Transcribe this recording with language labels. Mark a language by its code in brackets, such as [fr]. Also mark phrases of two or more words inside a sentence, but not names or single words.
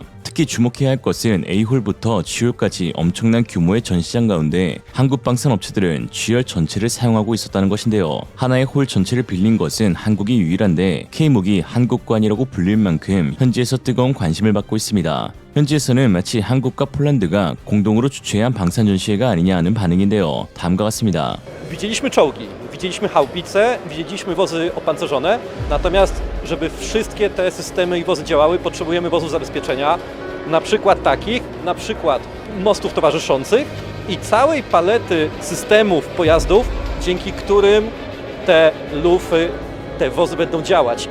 [ko] 특히 주목해야 할 것은 A홀부터 G홀까지 엄청난 규모의 전시장 가운데 한국 방산 업체들은 G열 전체를 사용하고 있었다는 것인데요. 하나의 홀 전체를 빌린 것은 한국이 유일한데 K무기 한국관이라고 불릴 만큼 현지에서 뜨거운 관심을 받고 있습니다. 현지에서는 마치 한국과 폴란드가 공동으로 주최한 방산 전시회가 아니냐 하는 반응인데요. 다음과 같습니다. [pl] Widzieliśmy czołgi, widzieliśmy haubice, widzieliśmy wozy opancerzone, natomiast żeby wszystkie te systemy i wozy działały, potrzebujemy wozów zabezpieczenia, na przykład takich, na przykład mostów towarzyszących i całej palety systemów pojazdów, dzięki którym te lufy, te wozy będą działać.